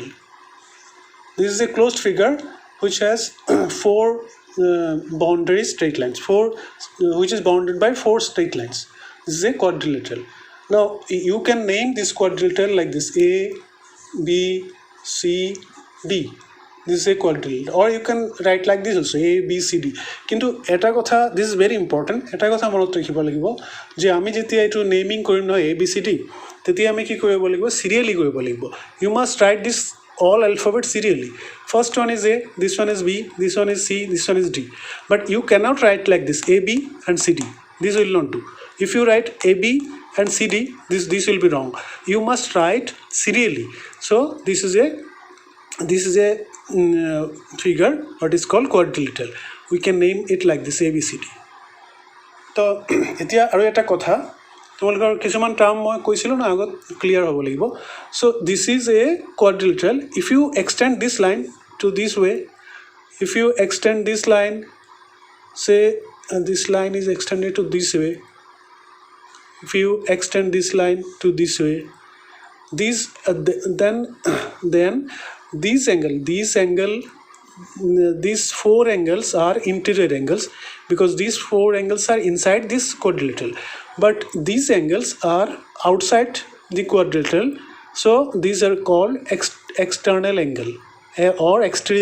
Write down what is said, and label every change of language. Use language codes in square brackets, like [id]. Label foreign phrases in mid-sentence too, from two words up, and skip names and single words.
[en] This is a closed figure which has 4 boundary straight lines, which is bounded by 4 straight lines. This is a quadrilateral. Now you can name this quadrilateral like this: A, B, C, D. This is a quadrilateral, or you can write like this also: A, B, C, D. [as] কিন্তু এটা কথা, [en] this is very important, [as] এটা কথা মনত ৰাখিব লাগিব যে আমি যেতিয়া এইটো নেমিং কৰিম নহয় A, B, C, D, তেতিয়া আমি কি কৰিব লাগিব? সিৰিয়ালি কৰিব লাগিব. [en] You must write this all alphabet serially. First one is A, this one is B, this one is C, this one is D. But you cannot write like this: A, B and C, D. This will not do. If you write A, B and C, D, this will be wrong. You must write serially. So this is a figure what is called quadrilateral. We can name it like this: A, B, C, D. [as] তো এতিয়া আৰু এটা কথা, তোমালোকৰ কিছুমান টাৰ্ম মই কৈছিলোঁ না আগত, ক্লিয়াৰ হ'ব লাগিব. [en] So this is a quadrilateral. If you extend this line to this way, if you extend this line, say this line is extended to this way. If you extend this line to this way, then these 4 angles are interior angles, because these 4 angles are inside this quadrilateral, but these angles are outside the quadrilateral, so these are called external angle or exterior angle.